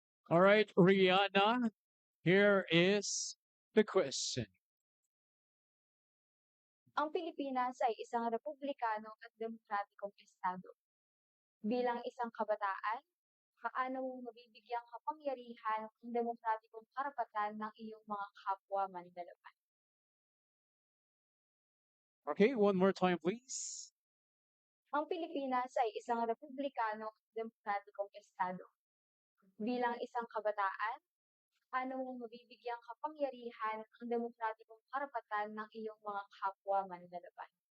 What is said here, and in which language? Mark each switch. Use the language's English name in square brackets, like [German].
[English] All right, Rihanna, here is the question. [Filipino] Ang Pilipinas ay isang republikano at demokratikong estado. Bilang isang kabataan, paano mo mabibigyang kapangyarihan ang demokratikong karapatan ng iyong mga kapwa manlalaban? [English] Okay, one more time, please. [Filipino] Ang Pilipinas ay isang republikano at demokratikong estado. Bilang isang kabataan, paano mo mabibigyang kapangyarihan ang demokratikong karapatan ng iyong mga kapwa manlalaban?